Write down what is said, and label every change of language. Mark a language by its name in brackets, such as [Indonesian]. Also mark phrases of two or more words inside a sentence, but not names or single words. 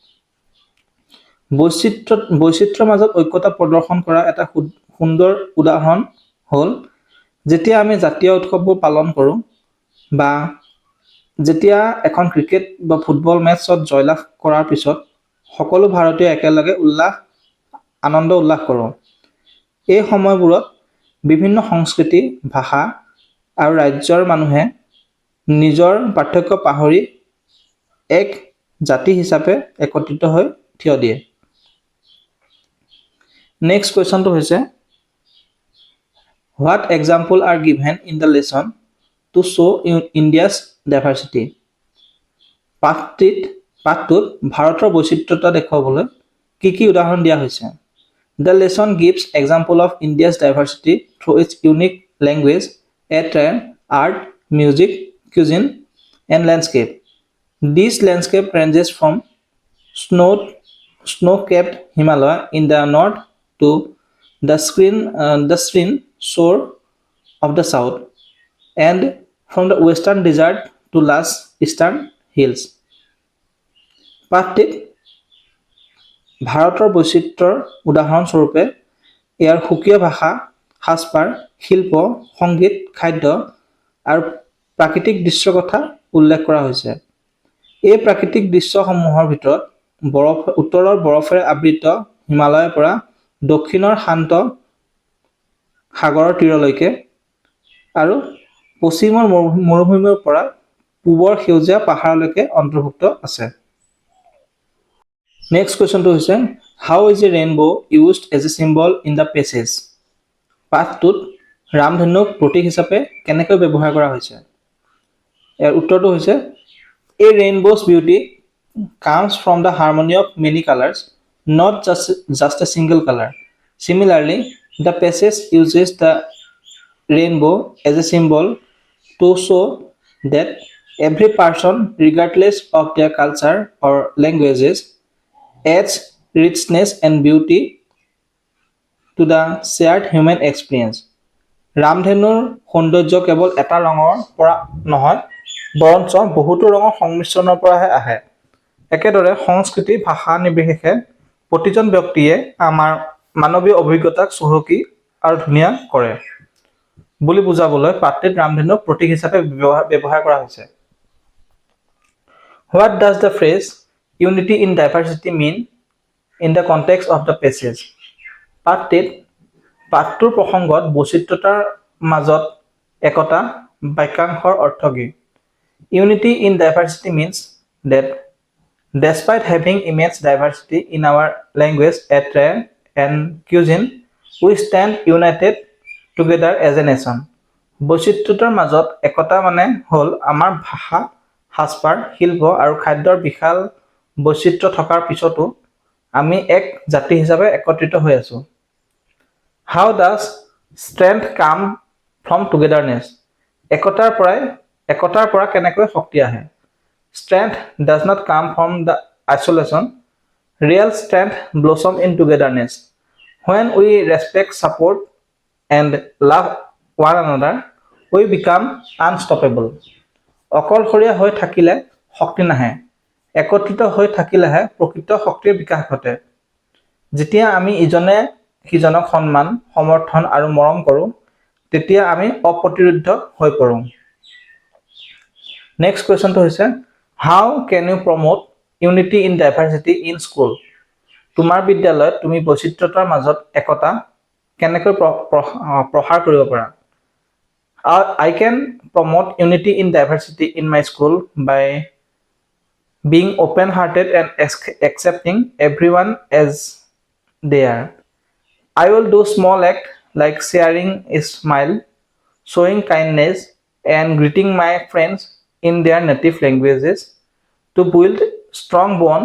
[Assamese] বৈচিত্ৰ্যৰ মাজত ঐক্যতা প্ৰদৰ্শন কৰা এটা সুন্দৰ উদাহৰণ হ'ল যেতিয়া আমি জাতীয় উৎসৱবোৰ পালন কৰোঁ বা যেতিয়া এখন ক্ৰিকেট বা ফুটবল মেটছত জয়লাভ কৰাৰ পিছত সকলো ভাৰতীয় একেলগে আনন্দ উল্লাস কৰোঁ। এই সময়বোৰত বিভিন্ন সংস্কৃতি, ভাষা আৰু ৰাজ্যৰ মানুহে নিজৰ পাৰ্থক্য পাহৰি এক জাতি হিচাপে একত্ৰিত হৈ থিয় দিয়ে। নেক্সট কুৱেশ্যনটো হৈছে [English] What example are given in the lesson to show India's diversity? [Assamese] পাঠটোত ভাৰতৰ বৈচিত্ৰ্যতা দেখুৱাবলৈ কি উদাহৰণ দিয়া হৈছে? [English] The lesson gives example of India's diversity through its unique language, attire, art, music, cuisine, and landscape. This landscape ranges from snow-capped Himalaya in the north to the serene shore of the south, and from the western desert to lush eastern hills. [Assamese] পাঠটিত ভাৰতৰ বৈচিত্ৰ্যৰ উদাহৰণস্বৰূপে ইয়াৰ সুকীয়া ভাষা, সাজপাৰ, শিল্প, সংগীত, খাদ্য আৰু প্ৰাকৃতিক দৃশ্যৰ কথা উল্লেখ কৰা হৈছে। এই প্ৰাকৃতিক দৃশ্যসমূহৰ ভিতৰত উত্তৰৰ বৰফেৰে আবৃত হিমালয়ৰ পৰা দক্ষিণৰ শান্ত সাগৰৰ তীৰলৈকে আৰু পশ্চিমৰ মৰুভূমিৰ পৰা পূবৰ সেউজীয়া পাহাৰলৈকে অন্তৰ্ভুক্ত আছে। নেক্সট কুৱেশ্যনটো হৈছে [English] How is a rainbow used as a symbol in the passage? [Assamese] পাঠটোত ৰামধেনুক প্ৰতীক হিচাপে কেনেকৈ ব্যৱহাৰ কৰা হৈছে? ইয়াৰ উত্তৰটো হৈছে [English] A rainbow's beauty comes from the harmony of many colors, not just a single color. Similarly, the passage uses the rainbow as a symbol to show that every person, regardless of their culture or languages, adds richness and beauty to the shared human experience. [Assamese] ৰামধেনুৰ সৌন্দৰ্য কেৱল এটা ৰঙৰ পৰা নহয়, বৰঞ্চ বহুতো ৰঙৰ সংমিশ্ৰণৰ পৰাহে আহে। একেদৰে সংস্কৃতি, ভাষা নিৰ্বিশেষে প্ৰতিজন ব্যক্তিয়ে আমাৰ মানৱীয় অভিজ্ঞতাক চহকী আৰু ধুনীয়া কৰে বুলি বুজাবলৈ পাঠটিত ৰামধেনুক প্ৰতীক হিচাপে ব্যৱহাৰ কৰা হৈছে। [English] What does the phrase unity in diversity mean in the context of the passage? [Assamese] পাঠটোৰ প্ৰসংগত বৈচিত্ৰতাৰ মাজত একতা বাক্যাংশৰ অৰ্থ কি? [English] Unity in diversity means that despite having immense diversity in our language, attire, and cuisine, we stand united together as a nation. [Assamese] বৈচিত্ৰতাৰ মাজত একতা মানে হ'ল আমাৰ ভাষা, সাজপাৰ, শিল্প আৰু খাদ্যৰ বিশাল বৈচিত্ৰ্য থকাৰ পিছতো আমি এক জাতি হিচাপে একত্ৰিত হৈ আছো। [English] How does strength come from togetherness? [Assamese] একতাৰ পৰা কেনেকৈ শক্তি আহে? [English] Strength does not come from the isolation. Real strength blossoms in togetherness. When we respect, support, and love one another, we become unstoppable. [Assamese] অকলশৰীয়া হৈ থাকিলে শক্তি নাহে, একত্ৰিত হৈ থাকিলেহে প্ৰকৃত শক্তিৰ বিকাশ ঘটে। যেতিয়া আমি ইজনে সিজনক সন্মান, সমৰ্থন আৰু মৰম কৰোঁ, তেতিয়া আমি অপ্ৰতিৰোধ্য হৈ পৰোঁ। নেক্সট কুৱেশ্যনটো হৈছে [English] How can you promote unity in diversity in school? [Assamese] তোমাৰ বিদ্যালয়ত তুমি বৈচিত্ৰতাৰ মাজত একতা কেনেকৈ প্ৰসাৰ কৰিব পাৰা? [English] I can promote unity in diversity in my school by being open-hearted and accepting everyone as they are. I will do small acts like sharing a smile, showing kindness, and greeting my friends in their native languages to build strong bond.